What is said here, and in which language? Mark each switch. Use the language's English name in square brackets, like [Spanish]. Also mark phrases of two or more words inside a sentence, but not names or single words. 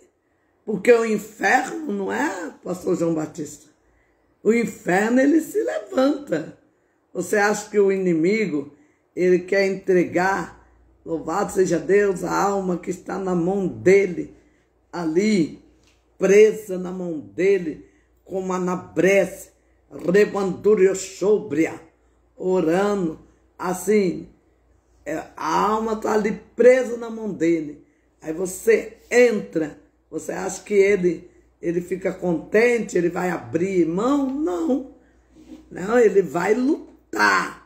[Portuguese] Porque o inferno não é, pastor João Batista. O inferno, ele se levanta. Você acha que o inimigo, ele quer entregar, louvado seja Deus, a alma que está na mão dele, ali, presa na mão dele, como a Anabrécia, rebandúria sobria, orando, assim, a alma está ali presa na mão dele. Aí você entra, você acha que ele fica contente, ele vai abrir mão? Não. Não, ele vai lutar.